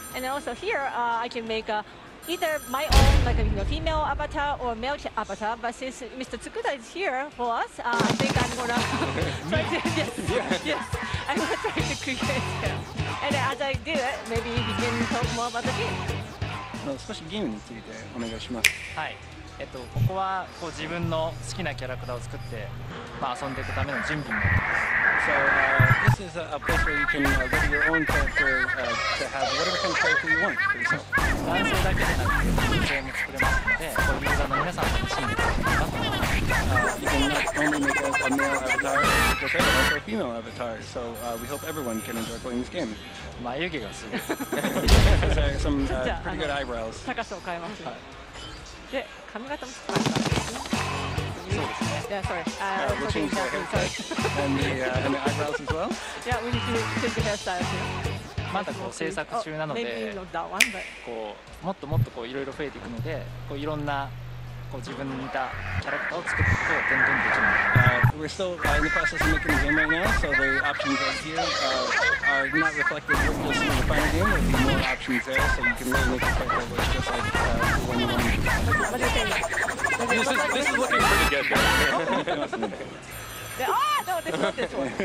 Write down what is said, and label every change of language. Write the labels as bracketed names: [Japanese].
[English] And also here, I can make either my own, like a female avatar or male avatar. But since Mr. Tsukuda is here for us, I think I'm gonna try to I'm gonna try to create him. And as I do it, maybe he can talk more about the game. [Japanese] 少しゲームについてお願いします。はい。ここはこう自分の好きなキャラクターを作って、遊んでいくための準備になってます。 [English] So this is a place where you can ready your own character to have whatever kind of character you want for yourself. [Japanese] 男性だけでなくて女性も作れますので、こうユーザーの皆さんと楽しんでいただければと思います。 [English] You can not only make a male avatar, but also a female avatar. So we hope everyone can enjoy playing this game. [Japanese] 眉毛がすごい。 [English] Those are some pretty good eyebrows. [Japanese] 高さを変えます。で、髪型も変えたんですね。そうですね。 [English] Yeah, sorry. We'll change the haircut and the eyebrows as well. Yeah, we need to change the hairstyle too. [Japanese] まだこう制作中なので、こうもっともっとこういろいろ増えていくので、こういろんなこう自分に似たキャラクターを作ることをどんどんできるので。 [English] We're still in the process of making the game right now, so the options right here are not reflected what you'll see in the final game. There'll be more options there, so you can really make a character that looks just like the one you want to do. What do you think? This is looking pretty good. No, this not this one.